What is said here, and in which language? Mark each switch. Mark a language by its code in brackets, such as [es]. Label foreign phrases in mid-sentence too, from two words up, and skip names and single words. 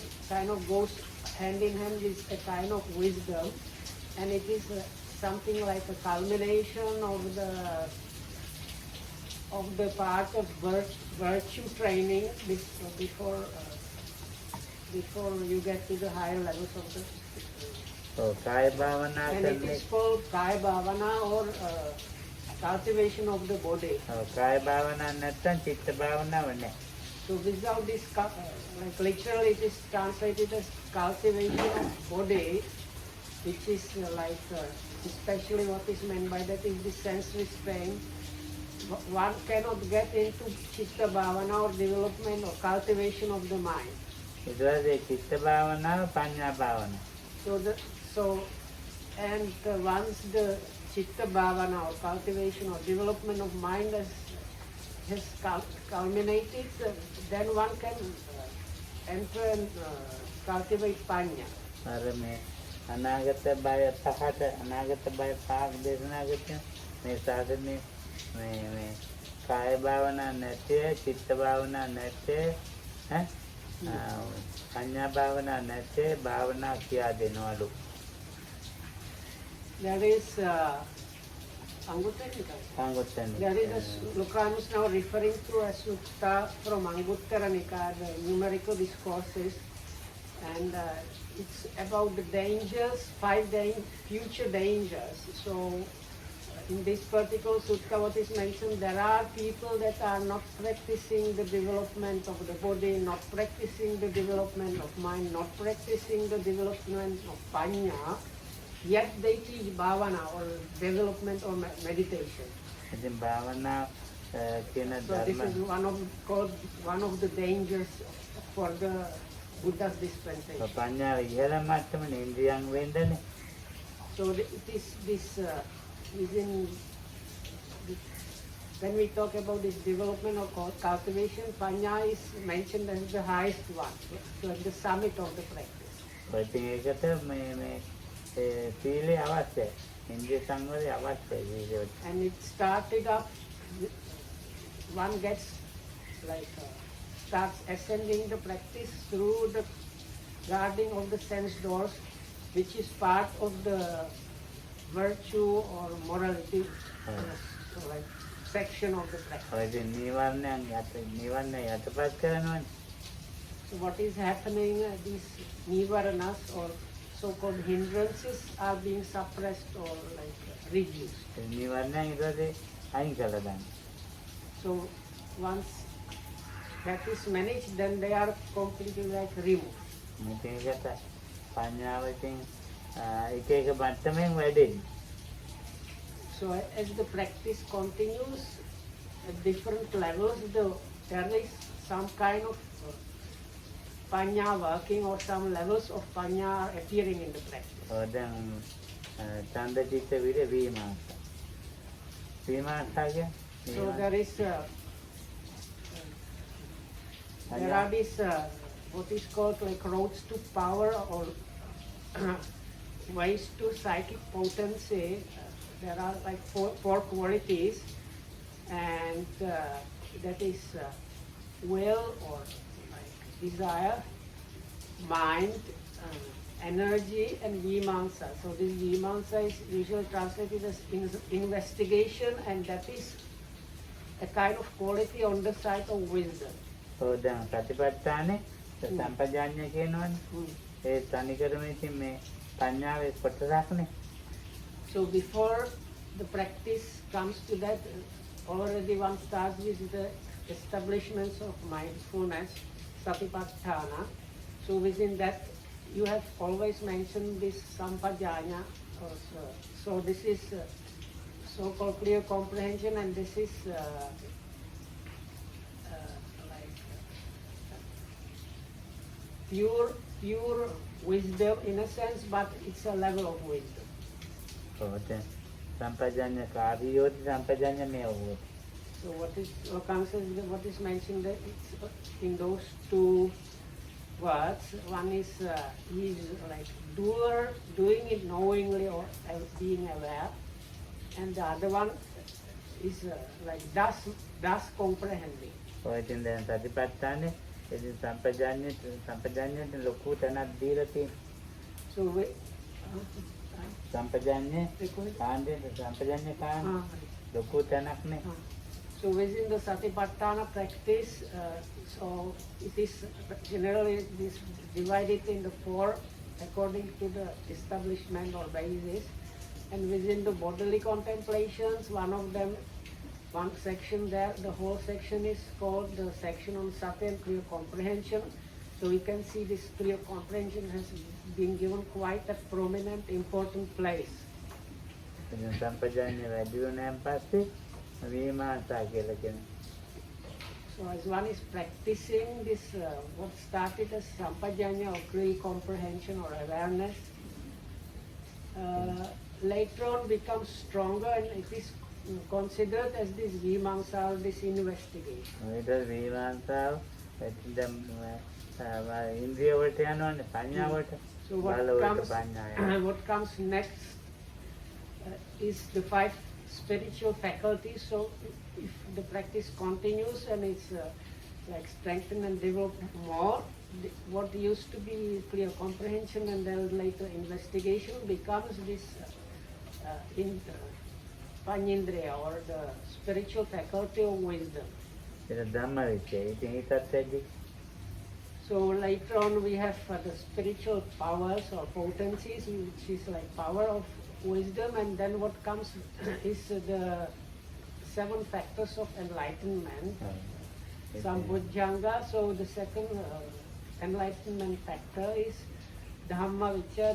[en] Kind of goes hand in hand with a kind of wisdom, and it is something like a culmination of the part of virtue training before you get to the higher levels of the. So [pi] kaya bhavana, [en] and it is called [pi] kaya bhavana [en] or cultivation of the body. [pi] Kaya bhavana [si] නැත්නම් චිත්ත භාවනාව නැහැ. [en] So without this, like literally it is translated as cultivation of body, which is like especially what is meant by that is the sense restraint. One cannot get into [pi] chitta bhavana [en] or development or cultivation of the mind. [si] ඊට පස්සේ චිත්ත භාවනාව පඤ්ඤා භාවනාව. [en] And once the [pi] chitta bhavana [en] or cultivation or development of mind has culminated, then one can enter and cultivate panya. [si] අර මේ අනාගත බය පහට අනාගත බය පහක් දේශනා කරන මේ සාධනේ මේ කාය භාවනා නැතේ චිත්ත භාවනා නැතේ පඤ්ඤා භාවනා නැතේ භාවනා කියා දෙනවලු. [en] There is Anguttara Nikaya. Anguttara There is a sloka I am now referring to a sutta from Anguttara Nikaya, the numerical discourses, and it's about the dangers, future dangers. So in this particular sutta what is mentioned, there are people that are not practicing the development of the body, not practicing the development of mind, not practicing the development of panya, yet they teach bhavana or development or meditation. [si] ඉතින් භාවනා කියන [en] So this [si] ධර්ම [en] is one of the dangers for the Buddha's dispensation. [si] පඤ්ඤාව ඉහළ මට්ටමේ ඉන්ද්‍රියන් වෙන්නනේ. [en] So it is this when we talk about this development or cultivation, panya is mentioned as the highest one, so at the summit of the practice. [si] ඉතින් ඒකට මේ සීලය අවශ්‍යයි. ඉන්ද්‍රිය සංවරය අවශ්‍යයි. [en] And it started up, one gets starts ascending the practice through the guarding of the sense doors, which is part of the virtue or morality section of the practice. [si] ඉතින් නිවර්ණය යටපත් කරනවනේ. [en] So what is happening, these nivaranas or so-called hindrances are being suppressed or reduced. [si] නිවර්ණය ඊට අයින් කළා දැන්. [en] So once that is managed, then they are completely removed. [si] මේක ඒකට පඤ්ඤාව ඉතින් එක එක මට්ටමින් වැඩෙන්නේ. [en] So as the practice continues at different levels, there is some kind of panya working or some levels of panya are appearing in the practice. [si] දැන් ඡන්ද චිත්ත විරේ විමාංශ. විමාංශය [en] So there are these what is called roads to power or ways to psychic potency. There are four qualities, and that is will or desire, mind, energy, and vimamsa. So this vimamsa is usually translated as investigation, and that is a kind of quality on the side of wisdom. [si] So දැන් සතිපට්ඨානේ සම්පජාඤ්ඤය කියනවනේ. ඒ තනිකරම ඉතින් මේ පඤ්ඤාවේ කොටසක්නේ. [en] So before the practice comes to that, already one starts with the establishments of mindfulness, satipatthana. So within that, you have always mentioned this sampajanya. So this is so-called clear comprehension, and this is pure wisdom in a sense, but it's a level of wisdom. [si] දැන් [pi] සම්පජාඤ්ඤ කාර්යෝති සම්පජාඤ්ඤ මේවෝති. [en] So what is mentioned there, it's in those two words. One is he is doer, doing it knowingly or being aware, and the other one is thus comprehending. [si] ඉතින් දැන් සතිපට්ඨානේ ඉතින් සම්පජාඤ්ඤයට ලොකු තැනක් දීලා තියෙනවා. [en] So [si] සම්පජාඤ්ඤේ කාණ්ඩේ සම්පජාඤ්ඤ කාණ්ඩ ලොකු තැනක්නේ. [en] So within the satipatthana practice, so it is generally divided into four according to the establishment or basis, and within the bodily contemplations, one section there, the whole section is called the section on sati and clear comprehension. So we can see this clear comprehension has been given quite a prominent, important place. [si] සම්පජාඤ්ඤ වැඩි වුණාන් පස්සේ විමාංශා කියලා කියනවා. [en] So as one is practicing this, what started as sampajanya or clear comprehension or awareness, later on becomes stronger, and it is considered as this vimamsa or this investigation. [si] ඊට විමාංශාව දැන් ඉන්ද්‍රිය වලට යනවනේ පඤ්ඤාවට. [en] So what comes next is the 5 spiritual faculties. So if the practice continues and it's strengthened and developed more, what used to be clear comprehension and then later investigation becomes this Panyindriya or the spiritual faculty of wisdom. [si] ඒක ධම්ම විචය. ඉතින් ඊටත් වැඩි [en] So later on we have the spiritual powers or potencies, which is like power of wisdom, and then what comes is the 7 factors of enlightenment, Sambojjhanga. So the second enlightenment factor is [pi] Dhamma Vichara.